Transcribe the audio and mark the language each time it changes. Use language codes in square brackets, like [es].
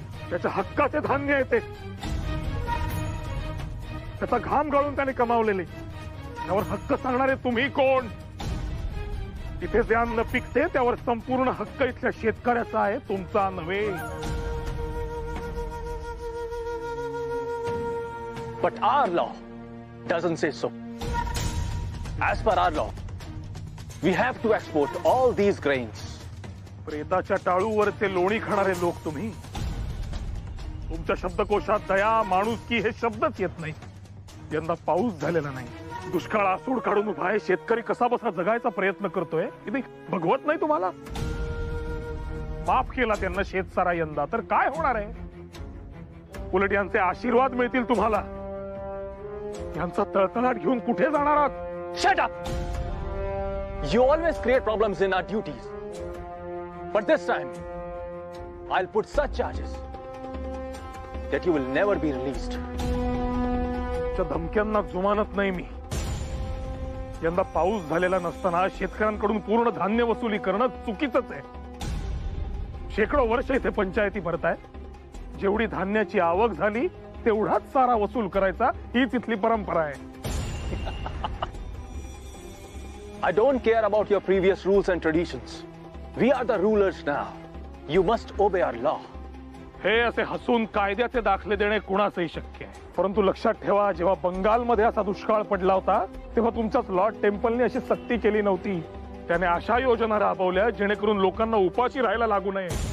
[mr] त्याच्या हक्काचे धान्य येते, त्याचा घाम गाळून त्याने कमावलेले. त्यावर हक्क सांगणारे तुम्ही कोण? तिथे जे अन्न पिकते त्यावर संपूर्ण हक्क इथल्या शेतकऱ्याचा आहे, तुमचा नव्हे. [en] But our law doesn't say so. As per our law, we have to export all these grains. [mr] प्रेताच्या टाळूवरचे लोणी खाणारे लोक तुम्ही. तुमच्या शब्दकोशात दया, माणुसकी हे शब्दच येत नाही. यंदा पाऊस झालेला नाही, दुष्काळ आसूड काढून उभा आहे. शेतकरी कसा बसा जगायचा प्रयत्न करतोय. भगवत नाही तुम्हाला? माफ केला त्यांना शेतसारा यंदा, तर काय होणार आहे? उलट यांचे आशीर्वाद मिळतील तुम्हाला. यांचा तळतळाट घेऊन कुठे जाणार आहात? [en] Shut up! You always create problems in our duties. But this time, I'll put such charges that you will never be released. [mr] धमक्यांना जुमानत नाही मी. यंदा पाऊस झालेला नसताना शेतकऱ्यांकडून पूर्ण धान्य वसुली करणं चुकीचंच आहे. शेकडो वर्ष इथे पंचायती भरताय. जेवढी धान्याची आवक झाली तेवढाच सारा वसूल करायचा, हीच इथली परंपरा आहे. [en] I don't care about your previous rules and traditions. We are the rulers now. You must obey our law. [mr] हे असे हसून कायद्याचे दाखले देणे कुणाचंही शक्य आहे. परंतु लक्षात ठेवा, जेव्हा बंगालमध्ये असा दुष्काळ पडला होता तेव्हा तुमच्याच लॉर्ड टेम्पलने अशी सक्ती केली नव्हती. त्याने अशा योजना राबवल्या जेणेकरून लोकांना उपाशी राहायला लागू नये.